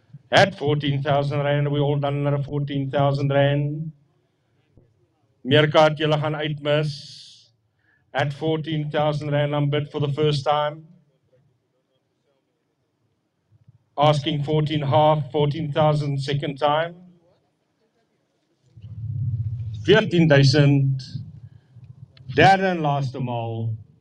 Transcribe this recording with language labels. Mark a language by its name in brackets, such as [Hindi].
[English] At 14,000 rand, we all done another 14,000 rand. [Afrikaans] Meerkat, julle gaan uitmis. [English] At 14,000 rand, I'm bid for the first time. Asking 14 half, 14,000 second time. [Afrikaans] 14,000. Derde en laaste maal.